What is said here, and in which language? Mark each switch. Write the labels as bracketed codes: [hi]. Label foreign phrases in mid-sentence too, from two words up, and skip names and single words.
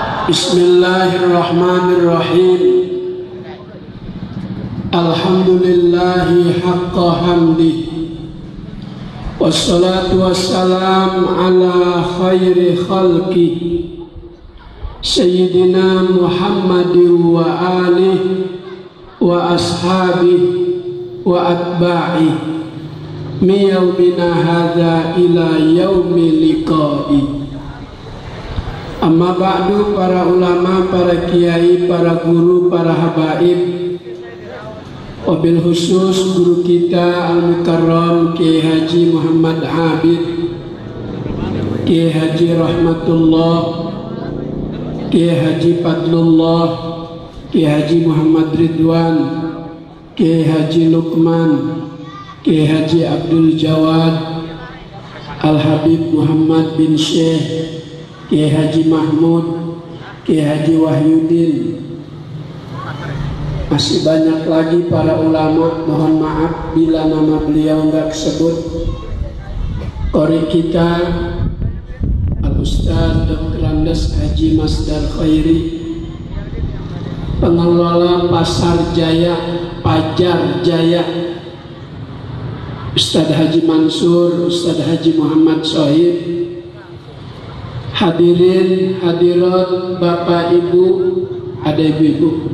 [ar] بسم الله الرحمن الرحيم. الحمد لله حق حمده. والصلاة والسلام على خير خلقه سيدنا محمد وآله وأصحابه وأتباعه من يومنا هذا إلى يوم لقائه. أما بعد, [id] para ulama, para kiai, para guru, para habaib, wabil khusus guru kita Al-Mukarram Kiai Haji Muhammad Abid, Kiai Haji Rahmatullah, Kiai Haji Fadlullah, Kiai Haji Muhammad Ridwan, Kiai Haji Luqman, Kiai Haji Abdul Jawad, Al-Habib Muhammad bin Syekh, Kiai Haji Mahmud, Kiai Haji Wahyudin. Masih banyak lagi para ulama, mohon maaf bila nama beliau enggak disebut. Qori kita Al-Ustaz Dr. Andes Haji Masdar Khairi, pengelola Pasar Jaya, Pajar Jaya, Ustaz Haji Mansur, Ustaz Haji Muhammad Sohib, hadirin hadirat Bapak Ibu, ada ibu-ibu?